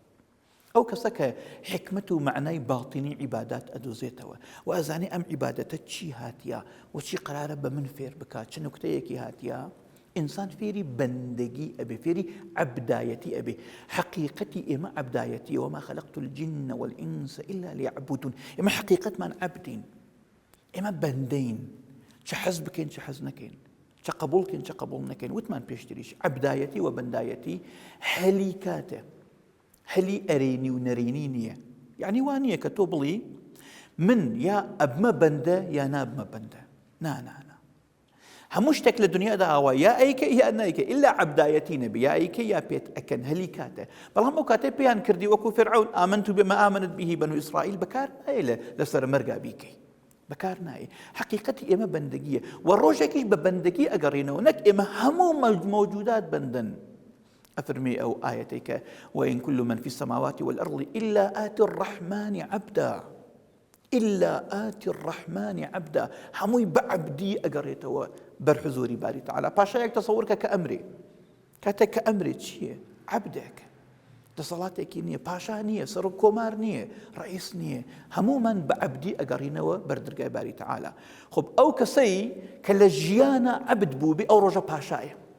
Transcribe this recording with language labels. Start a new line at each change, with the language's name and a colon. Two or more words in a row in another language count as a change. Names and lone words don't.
Central Kurdish: ئەو کەسە کە حکمت و معنای باڵتینی عیبادات ئەدۆزێتەوە و ئەزانێ ئەم عیبادەتە چی هاتیە و چی قرارە بە من فێر بکات، چ نوکتەیەکی هاتیە، ئینسان فێری بەندگی ئەبێ، فێری عەبدایەتی ئەبێ. حەقیقەتی ئێمە عەبدایەتیە،
Arabic: وما خەلەقت الجن والئینس إلا ليعبدون.
Central Kurdish: ئێمە حەقیقەتمان عەبدین، ئێمە بەندەین، چه حەز بکەین چه حەز نەکەین، چه قبول بکەین چه قبول نەکەین. وتمان پێشتریش عەبدایەتی و بەندایەتی هەلی کاتە، هەلی ئەرێنی و نەرێنی نییە. یعنی وان نییە کە تۆ بڵی من یا ئەبمە بەندە یا نابمە بەندە. نا هەموو شتێک لە دنیادا ئاوا یا ئەیکە یا نایکە، ئیلا عەبدایەتی نەبێ، یا ئەیکە یا پێت ئەکەن، هەلی کاتە. بەڵام ئەو کاتێ پێیان کردی وەکو فیرعون
Arabic: ئامنت بما آمنت به بنو ئیسرائیل،
Central Kurdish: بەکار نایە لەسەر مەرگا بیکەی، بەکار نایە. حەقیقەتی ئێمە بەندگیە و ڕۆژێکیش بە بەندگی ئەگەڕێنەوە، نەک ئێمە هەموو مەوجودات بەندن. ئەفرمی ئەو ئایەتەی کە
Arabic: وإن كل من في السماوات والأرض إلا آتي الرحمن عبدا، إلا آتي الرحمن عبدا.
Central Kurdish: هەمووی بەعەبدی ئەگەڕێتەوە بەرحزوری
Arabic: باری تەعالا.
Central Kurdish: پاشایەک تەسەوورکە کە ئەمرێ، کاتێک کە ئەمرێ چییە؟ عەبدێکە، دەسەڵاتێکی نییە، پاشا نییە، سەر و کۆمار نییە، ڕئیس نییە، هەموومان بەعەبدی ئەگەڕینەوە بەردرگای
Arabic: باری تەعالا.
Central Kurdish: خۆ ئەو کەسەی کە لە ژیانە عەبد بوو بێ، ئەو ڕۆژە پاشایە.